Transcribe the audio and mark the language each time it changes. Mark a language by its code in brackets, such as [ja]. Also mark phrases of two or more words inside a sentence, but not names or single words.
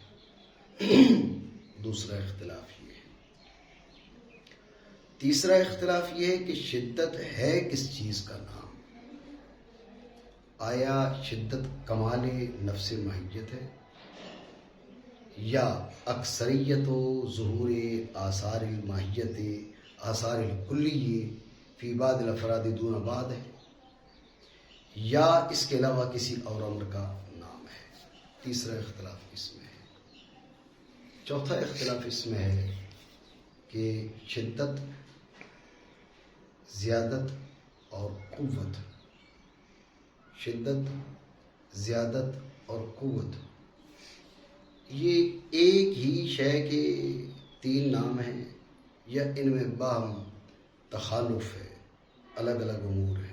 [ur] دوسرا اختلاف یہ ہے. تیسرا اختلاف یہ ہے کہ شدت ہے کس چیز کا نام. آیا شدت کمال نفس ماہیت ہے یا اکثریت و ظہور آثار الماہیت [ar] آثار الکلی فی بعض الافراد دون بعض [ur] ہے، یا اس کے علاوہ کسی اور امر کا نام ہے. تیسرا اختلاف اس میں ہے. چوتھا اختلاف اس میں ہے کہ شدت، زیادت اور قوت، شدت، زیادت اور قوت یہ ایک ہی شے کے تین نام ہیں یا ان میں باہم تخالف ہے، الگ الگ امور ہیں.